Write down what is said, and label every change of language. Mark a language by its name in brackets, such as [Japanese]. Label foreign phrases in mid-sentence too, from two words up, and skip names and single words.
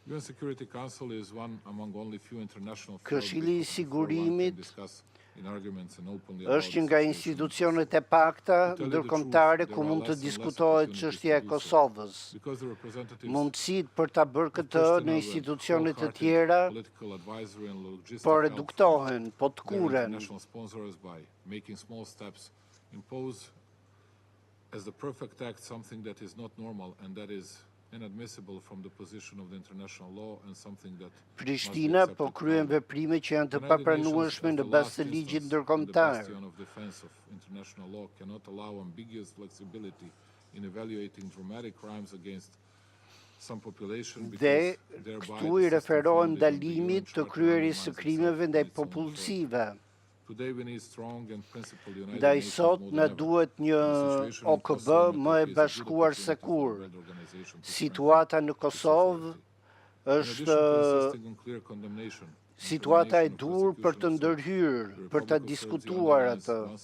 [Albanian] Këshilli i Sigurimit është një nga institucionet e pakta ndërkombëtare ku mund të diskutohet çështja e Kosovës. Mundësitë për ta bërë këtë në institucione të tjera po reduktohen, po tkuren. [English] As the perfect act something that is not normal and that is inadmissible from the position of the international law and something that [Albanian] Prishtina po kryen veprime që janë të papranueshme në bazë të ligjit ndërkombëtar. [English] International law cannot allow ambiguous flexibility in evaluating dramatic crimes against some population. [Albanian] Dhe këtu i referohen ndalimit të kryerisë së krimeve ndaj popullsive. Ndaj sot na duhet një OKB më e bashkuar se kur. Situata në Kosovë është situata e dur për të ndërhyrë, për të diskutuar atë.